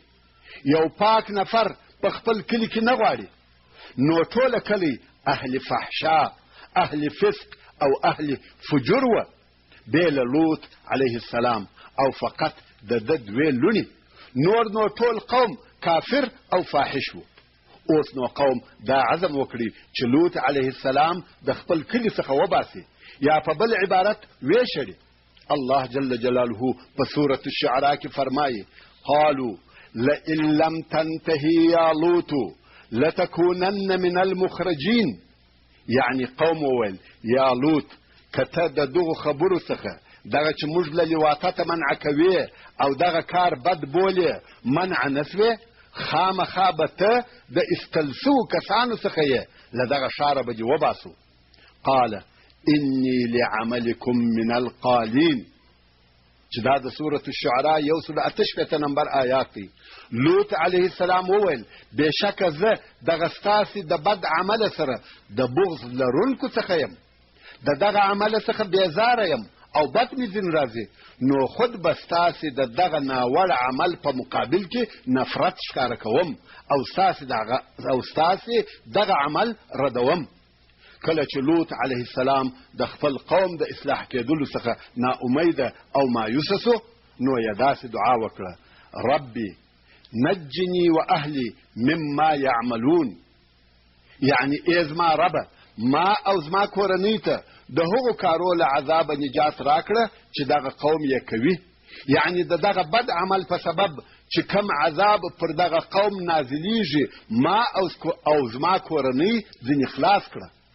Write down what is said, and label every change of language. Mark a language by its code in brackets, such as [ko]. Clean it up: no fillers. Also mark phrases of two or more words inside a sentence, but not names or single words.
[ps] یو پاک نفر په خپل کلي کې نه غواړي نو ټوله کلی [ar] اهل فحشا، اهل فسق [ps] او [ar] اهل فجور [ps] و بې له لوط [ar] علیه السلام [ps] او فقط د ده دوې لونې. نو ټول قوم کافر او فاحش و. اوس نو قوم دا عزم وکړي چې لوط [ar] علیه السلام [ps] د خپل کلي څخه وباسي یا په بل عبارت ویشړي. الله [ar] جل جلاله [ps] په سورة الشعراء کې فرمایي [ar] قالوا لئن لم تنتهي يا لوط لتكونن من المخرجين. [ps] یعنی قوم وویل یا لوط که ته د دغو خبرو څخه دغه چې موږ له لواطته منع کوي او دغه کار بد بولې منع نه سوې خامخا به ته د ایستل سوو کسانو څخه یې له دغه ښاره به دې وباسو. [ar] قال إني لعملكم من القالين [ps] چې دا د سورة الشعراء 188 نمبر آیات دی. لوط [ar] علیه السلام [ps] وویل بېشکه زه دغه ستاسې د بد عمله سره د بغض لرونکو څخه یم، د دغه عمله څخه بیزاره یم او بد مې ځینې راځي، نو خود به ستاسې د دغه ناوړ عمل په مقابل کې نفرت ښکاره کوم او ستاسې دغه عمل ردوم. کله چې لوط [ar] علیه السلام [ps] د خپل قوم د اصلاح کېدلو څخه ناامیده او مایوسه سو نو یې داسې دعا وکړه [ar] ربي نجني واهلي مما يعملون. [ps] یعنی ای زما ربه ما او زما کورنۍ ته د هغو کارو له عذابه نجات راکړه چې دغه قوم یې کوي. یعنی د دغه بد عمل په سبب چې کم عذاب پر دغه قوم نازلیږي ما او زما کورنۍ ځینې خلاص کړه.